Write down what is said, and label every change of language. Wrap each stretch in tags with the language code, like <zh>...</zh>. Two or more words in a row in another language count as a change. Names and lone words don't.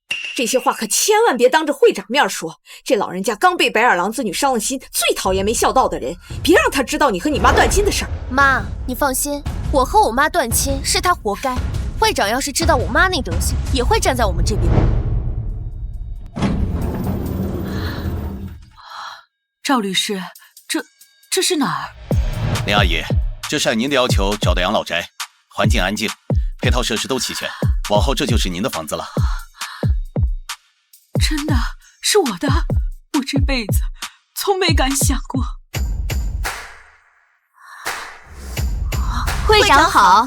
<zh>这些话可千萬別當着會長面說。這老人家剛被白眼狼子女傷了心，最討厭沒孝道的人。別讓他知道你和你媽斷親的事兒。媽，你放心，我和我媽斷親是她活該。會長要是知道我媽那德行，也會站在我們這邊。趙律師，這是哪兒？林阿姨，這是按您的要求找的養老宅，環境安靜，配套設施都齊全，往後這就是您的房子了。真的是我的，我這輩子從沒敢想過。會長好，</zh>